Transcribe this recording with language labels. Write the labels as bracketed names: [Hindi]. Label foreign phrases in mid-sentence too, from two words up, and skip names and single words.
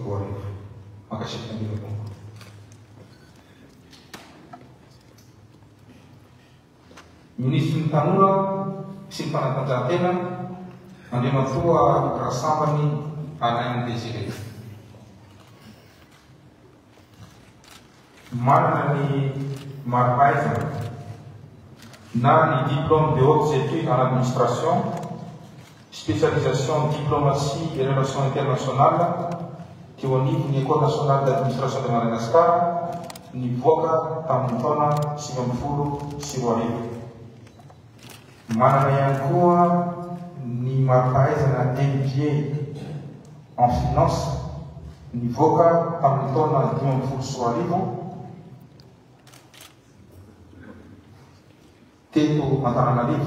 [Malagasy] Makasitraka indrindra tompo. Ministry ny tanora sy ny fanatanjahantena Andriamatoa Rasambany Alain Désiré. Manana ny marim-pahaizana na ny [French] diplôme de hautes études en administration, spécialisation diplomatie et relations internationales [Malagasy] teo anivon'ny École nationale d'administration de Madagascar nivoaka tamin'ny taona 2024. Manana ihany koa ny marim-pahaizana [French] MBA en finance [Malagasy] nivoaka tamin'ny taona 2024 teto Antananarivo.